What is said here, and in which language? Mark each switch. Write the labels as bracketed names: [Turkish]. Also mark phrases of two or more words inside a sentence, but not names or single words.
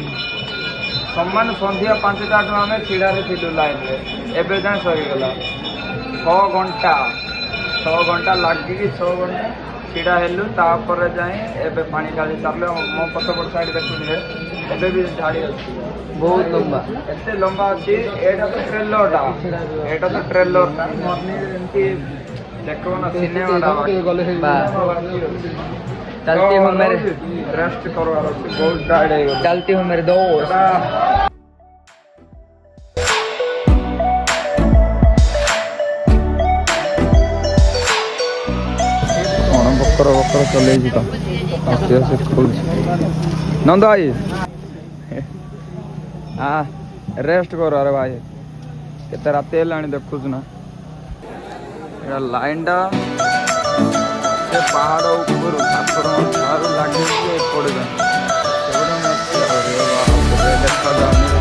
[Odia] ସମାନ ସନ୍ଧ୍ୟା 5ଟାଠୁ ଆମେ ଛିଡ଼ାରେ ଥିଲୁ ଲାଇନରେ ଏବେ ଯାଏଁ ସରିଗଲା 6 ଘଣ୍ଟା ଲାଗିକି 6 ଘଣ୍ଟା ଛିଡ଼ା ହେଲୁ ତାପରେ ଯାଏଁ ଏବେ ପାଣି ଢାଳି ସାରିଲେ ମୋ ପଛପଟ ସାଇଡ୍ ଦେଖୁଥିଲେ ଏବେ ବି ଢାଳି ଅଛି ବହୁତ ଲମ୍ବା। ଏତେ ଲମ୍ବା ଅଛି ଏଇଟା ତ ଟ୍ରେଲରଟା ଏମିତି ଦେଖିବ ନା ସିନେମାଟା [Hindi] चलती हो मेरे [Odia] ରେଷ୍ଟ କରିବାର ଅଛି ବହୁତ ଟାୟାର୍ଡ ହେଇଗଲା [Hindi] चलती हो मेरे दोस्त। [Odia] କଣ ବକର ଚଲେଇଛି ତ ଆସ୍ତେ ଆସ୍ତେ କହୁଛି ନନ୍ଦ ଭାଇ ହଁ ରେଷ୍ଟ କର ଆରେ ଭାଇ କେତେ ରାତି ହେଲାଣି ଦେଖୁଛୁ ନା ଏଇଟା ଲାଇନଟା ସେ ପାହାଡ଼ ଉପରୁ ଠାକୁରଙ୍କ ଠାରୁ ଲାଗିଛି ଏପଟେ ଯାଏଁ ସେପଟେ ଦେଖାଯାଉନି